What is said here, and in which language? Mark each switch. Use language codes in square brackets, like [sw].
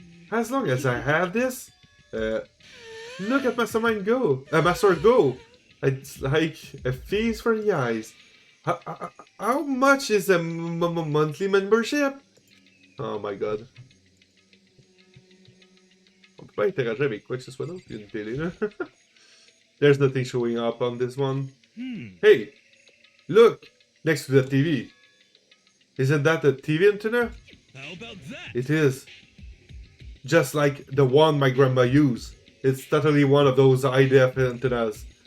[en] As long as I have this... look at Mastermind go! Master go! It's like a feast for the eyes. How much is a monthly membership? Oh my god. [fr] On peut pas interagir avec quoi que ce soit d'autre, il y a une télé là. [en] There's nothing showing up on this one. Hey! Look! Next to the TV. Isn't that a TV antenna? How about that? It is. Just like the one my grandma used. It's totally one of those high-def antennas.